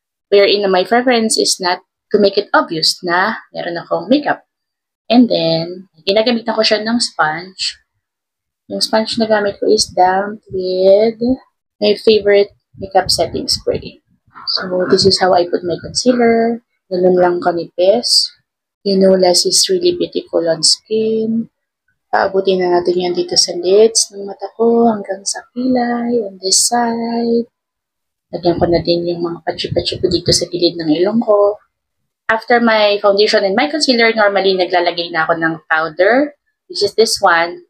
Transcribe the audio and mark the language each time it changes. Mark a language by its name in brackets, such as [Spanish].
[English] Wherein my preference is not to make it obvious [Filipino] na meron akong makeup. And then, ginagamitan ko siya ng sponge. [English] Yung sponge na gamit ko is damp with my favorite makeup setting spray. So, this is how I put my concealer. [Filipino] Ganun lang kanipis. [English] You know, less is really beautiful on skin. [Filipino] Paabutin na natin yan dito sa lids ng mata ko hanggang sa kilay, [English] on this side. [Filipino] Lagyan ko na din yung mga patsi-patsi ko dito sa gilid ng ilong ko. [English] After my foundation and my concealer, normally [Filipino] naglalagay na ako ng powder, [English] which is this one.